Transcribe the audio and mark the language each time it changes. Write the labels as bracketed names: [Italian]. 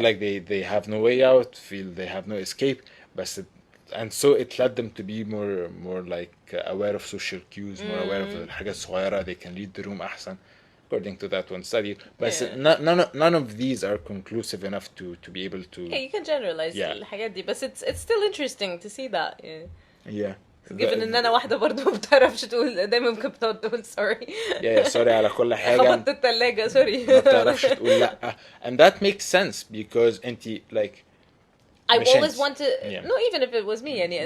[English] like they have no way out, feel they have no escape. But and so it led them to be more like aware of social cues, more aware of [Arabic] الحاجات الصغيرة. [English] They can read the room [Arabic] أحسن, [English] according to that one study. But Yeah. none of these are conclusive enough to be able to. Yeah, you can generalize Yeah. [Arabic] الحاجات دي, [English] but it's still interesting to see that. Yeah. Yeah. [Arabic] given ان انا واحدة برضو ما بتعرفش تقول, دايما ممكن بتقعد تقول sorry. [English] Yeah, sorry [Arabic] على كل حاجة. خبطت التلاجة, sorry. ما بتعرفش تقول لأ. [English] And that makes sense because [Arabic] انتي [English] like I [Arabic] مش [English] always want to, Yeah. no, even if it was me, [Arabic] يعني